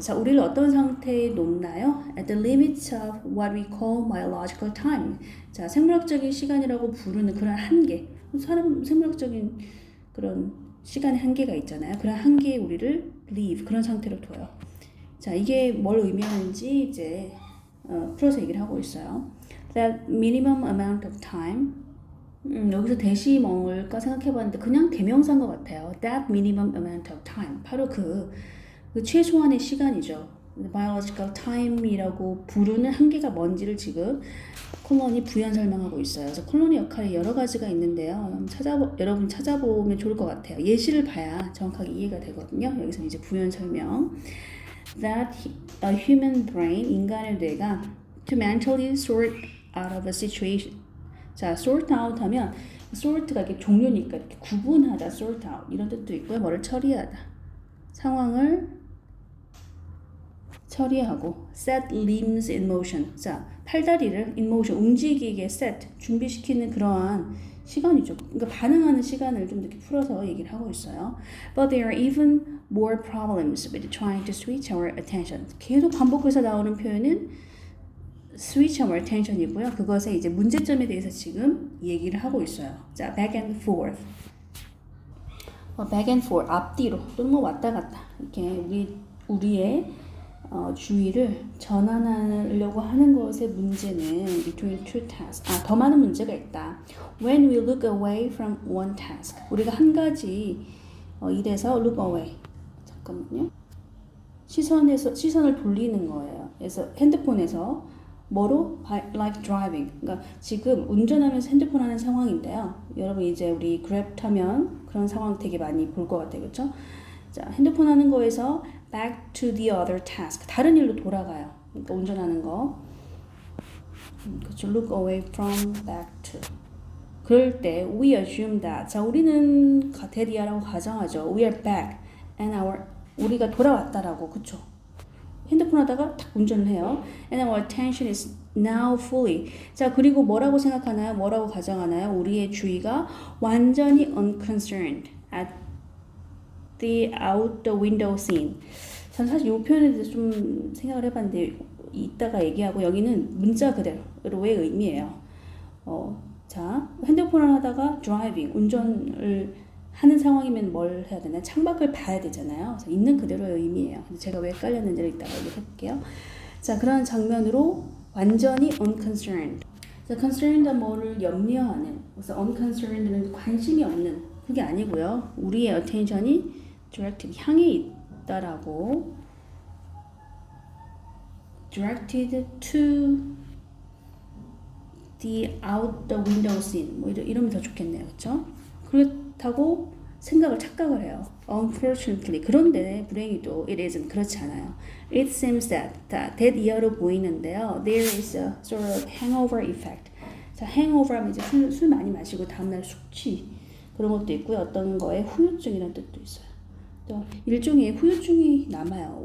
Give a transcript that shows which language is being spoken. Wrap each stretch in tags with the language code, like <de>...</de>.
<ko>자, 우리를 어떤 상태에 놓나요?</ko> <en>At the limits of what we call biological time.</en> <ko>자, 생물학적인 시간이라고 부르는 그런 한계. 생물학적인 그런 시간의 한계가 있잖아요. 그런 한계에 우리를 leave, 그런 상태로 둬요. 자, 이게 뭘 의미하는지 이제 풀어서 얘기를 하고 있어요.</ko> <en>That minimum amount of time.</en> <ko>여기서 대시 뭘까 생각해봤는데 그냥 대명사인 것 같아요.</ko> <en>That minimum amount of time.</en> <ko>바로 그 최소한의 시간이죠. biological time이라고 부르는 한계가 뭔지를 지금 콜론이 부연 설명하고 있어요. 그래서 콜론의 역할이 여러 가지가 있는데요. 여러분 찾아보면 좋을 것 같아요. 예시를 봐야 정확하게 이해가 되거든요. 여기서 이제 부연 설명.</ko> <en>That a human brain,</en> <ko>인간의 뇌가</ko> <en>to mentally sort out of a situation.</en> <ko>자, sort out 하면 sort가 이렇게 종류니까 이렇게 구분하다, sort out 이런 뜻도 있고요. 뭐를 처리하다. 상황을 처리하고</ko> <en>set limbs in motion.</en> <ko>자, 팔다리를 in motion 움직이게 set 준비시키는 그러한 시간이죠. 그러니까 반응하는 시간을 좀 이렇게 풀어서 얘기를 하고 있어요.</ko> <en>But there are even more problems with trying to switch our attention.</en> <ko>계속 반복해서 나오는 표현은</ko> <en>switch our attention</en> <ko>이고요. 그것의 이제 문제점에 대해서 지금 얘기를 하고 있어요.</ko> <en>자, back and forth.</en> <ko>back and forth, 앞뒤로 또는 뭐 왔다 갔다 이렇게 우리의 주의를 전환하려고 하는 것의 문제는</ko> <en>between two tasks.</en> <ko>더 많은 문제가 있다.</ko> <en>When we look away from one task.</en> <ko>우리가 한 가지 일에서 look away. 잠깐만요. 시선을 돌리는 거예요. 그래서 핸드폰에서 뭐로?</ko> <en>Like driving.</en> <ko>그러니까 지금 운전하면서 핸드폰 하는 상황인데요. 여러분 이제 우리 그랩 타면 그런 상황 되게 많이 볼 것 같아요. 그렇죠? 자, 핸드폰 하는 거에서</ko> <en>back to the other task.</en> <ko>다른 일로 돌아가요. 그러니까 운전하는 거. 그렇죠.</ko> <en>Look away from back to.</en> <ko>그럴 때</ko> <en>we assume that.</en> <ko>자, 우리는 대리하라고 가정하죠.</ko> <en>We are back and</en> <ko>우리가 돌아왔다라고. 그렇죠? 핸드폰 하다가 탁 운전을 해요.</ko> <en>And our attention is now fully.</en> <ko>자, 그리고 뭐라고 생각하나요? 뭐라고 가정하나요? 우리의 주의가 완전히</ko> <en>unconcerned at the out the window scene.</en> <ko>전 사실 이 표현에 대해서 좀 생각을 해봤는데 이따가 얘기하고 여기는 문자 그대로의 의미예요. 자, 핸드폰을 하다가 driving, 운전을 하는 상황이면 뭘 해야 되나? 창밖을 봐야 되잖아요. 그래서 있는 그대로의 의미예요. 제가 왜 헷갈렸는지를 이따가 얘기해볼게요. 자, 그런 장면으로 완전히 unconcerned. 자, concerned은 뭐를 염려하는. 그래서 unconcerned는 관심이 없는. 그게 아니고요. 우리의 attention이 directed, 향해 있다라고.</ko> <en>directed to the out the window scene.</en> <ko>뭐 이러면 더 좋겠네요. 그렇죠? 그렇다고 생각을 착각을 해요.</ko> <en>Unfortunately.</en> <ko>그런데 불행히도</ko> <en>it isn't.</en> <ko>그렇지 않아요.</ko> <en>It seems that</en> <ko>이하로 보이는데요.</ko> <en>There is a sort of hangover effect.</en> <ko>자, hangover 하면 이제 술 많이 마시고 다음날 숙취 그런 것도 있고요. 어떤 거에 후유증이라는 뜻도 있어요. 또 일종의 후유증이 남아요.</ko>